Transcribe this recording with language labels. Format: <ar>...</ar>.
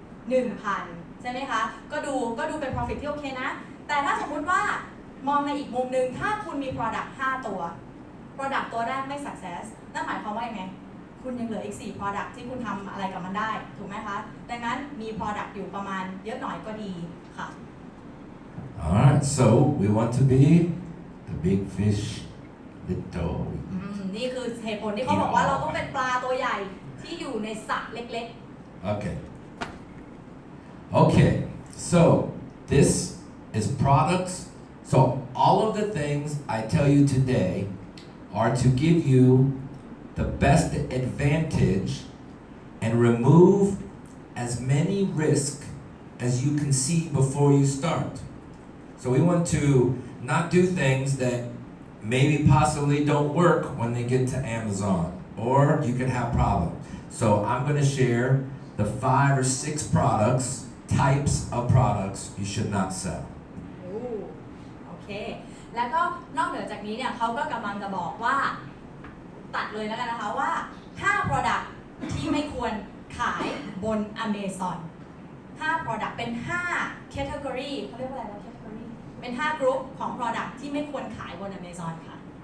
<th>1,000 ใช่ไหมคะก็ดูเป็น profit ที่โอเคนะแต่ถ้าสมมุติว่ามองในอีกมุมหนึ่งถ้าคุณมี product 5 ตัว product ตัวแรกไม่ success นั่นหมายความว่ายังไงคุณยังเหลืออีก4 product ที่คุณทำอะไรกับมันได้ถูกไหมคะดังนั้นมี product อยู่ประมาณเยอะหน่อยก็ดีค่ะ</th> <en>Alright, so we want to be the big fish, little.</en> <th>นี่คือเหตุผลที่เขาบอกว่าเราต้องเป็นปลาตัวใหญ่ที่อยู่ในสระเล็ก</th> <en>Okay, so this is products. So all of the things I tell you today are to give you the best advantage and remove as many risks as you can see before you start. So we want to not do things that maybe possibly don't work when they get to Amazon, or you can have problems. So I'm going to share the 5 or 6 types of products you should not sell.</en> <th>โอเคแล้วก็นอกเหนือจากนี้เนี่ยเขาก็กำลังจะบอกว่าตัดเลยแล้วกันนะคะว่า5 product ที่ไม่ควรขายบน Amazon 5 product เป็น5 category เขาเรียกว่าอะไรนะ category เป็น5 group ของ product ที่ไม่ควรขายบน Amazon ค่ะ</th>